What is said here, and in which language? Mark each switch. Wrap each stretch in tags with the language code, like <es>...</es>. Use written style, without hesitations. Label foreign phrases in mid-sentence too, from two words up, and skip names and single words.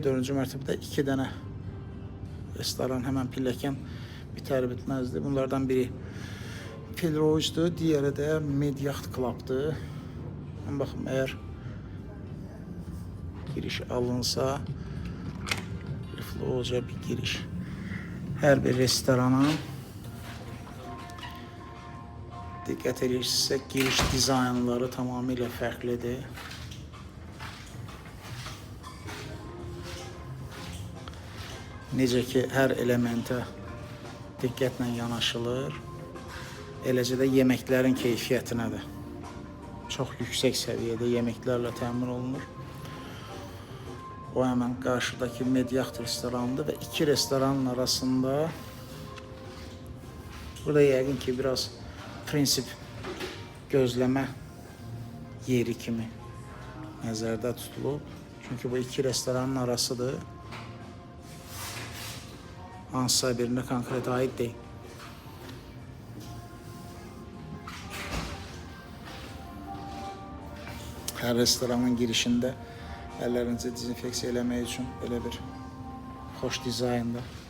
<az>4-cü mərtəbədə 2 dənə restoran həmən pilləkən</az> <tr>biter bitmezdi. Bunlardan biri Filroge'dur, diğeri de Mediaxt Club'dır. Bakın, eğer giriş alınsa, Filroge'a bir giriş. Her bir restorana dikkat edirsek giriş dizaynları tamamıyla farklıdır.</tr> <az>Necə ki, hər elementə diqqətlə yanaşılır. Eləcə də yeməklərin keyfiyyətinə də çox yüksək səviyyədə yeməklərlə təmin olunur.</az> <tr>O hemen</tr> <az>qarşıdakı Mediaxt restoranıdır və 2 restoranın arasında burada yəqin ki, biraz prinsip gözləmə yeri kimi nəzərdə tutulub. Çünki bu 2 restoranın arasıdır.</az> <tr>Hansısa birine konkret ait değil. Her restoranın girişinde ellerinizi</tr> <az>dezinfeksiya eləmək üçün belə bir xoş dizaynda.</az>